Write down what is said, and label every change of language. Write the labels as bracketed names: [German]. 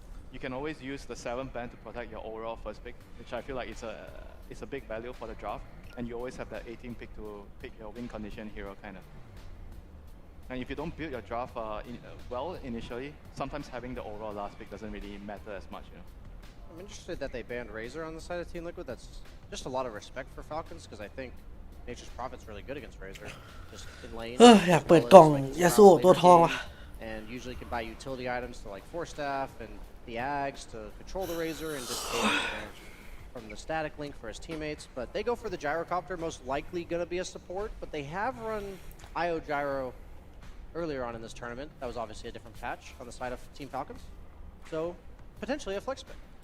[English] You can always use the 7th ban to protect your overall first pick, which I feel like it's a big value for the draft, and you always have that 18th pick to pick your win condition hero kind of. And if you don't build your draft well initially, sometimes having the overall last pick doesn't really matter as much, you know. I'm interested that they banned Razor on the side of Team Liquid. That's just a lot of respect for Falcons, because I think Nature's Prophet's really good against Razor. Just in lane. [Thai] อยากเปิดกล่องยาสูบตัวทองว่ะ [English] And usually can buy utility items to like Force Staff and the Ags to control the Razor and dissipate damage from the static link for his teammates. But they go for the Gyrocopter, most likely going to be a support. But they have run IO Gyro earlier on in this tournament. That was obviously a different patch on the side of Team Falcons. So potentially a flex pick.